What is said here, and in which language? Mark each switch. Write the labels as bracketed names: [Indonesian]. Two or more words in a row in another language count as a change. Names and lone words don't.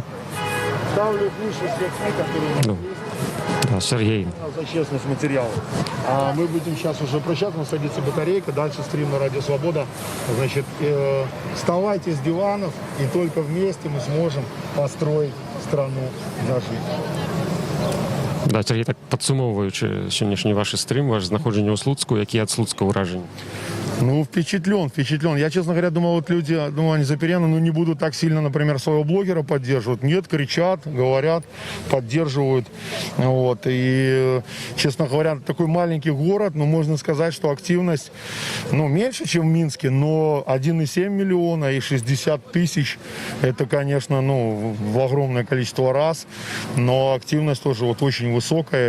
[Russian] Ставлю выше всех СМИ, которые у нас есть. Да, Сергей. За честность материала. А мы будем сейчас уже прощаться, садится батарейка, дальше стрим на Радио Свобода. Значит, вставайте с диванов, и только вместе мы сможем построить страну нашу. [Belarusian] Да, Сергей, так падсумоўваючы сённяшні ваш стрим, ваше знаходжанне ў Слуцку, які ад Слуцка ўражанні? Ну, [Russian] впечатлен. Я, честно говоря, думал, вот люди, они заперены, не будут так сильно, например, своего блогера поддерживать. Нет, кричат, говорят, поддерживают. Вот. И, честно говоря, такой маленький город, можно сказать, что активность, меньше, чем в Минске, но 1,7 миллиона и 60 тысяч, это, конечно, в огромное количество раз, но активность тоже очень высокая.